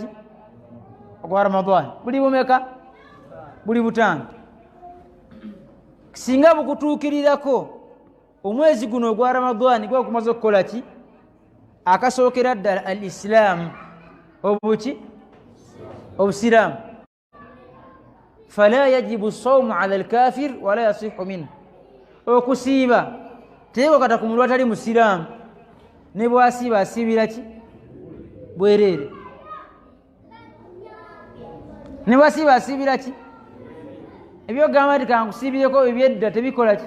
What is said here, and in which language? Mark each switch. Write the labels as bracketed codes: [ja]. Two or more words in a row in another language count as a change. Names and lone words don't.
[lg] Ogwa Ramadan. Buli bumeka? Buli butaano. Singa bukutuukirirako omwezi guno ogwa Ramadan gwa kumaze okukola ki? Akasookera ddala al-Islaamu, obuki? Obusiraamu. [ar] فلا يجب صوم على الكافر ولا يصح منه, [lg] okusiiba teekakata ku muntu atali musiraamu, ne bwasiiba asiibira ki? Bwereere. Ne bwasiiba asiibira ki? ebyogamba nti kankusiibireko ebyedda tebikola ki?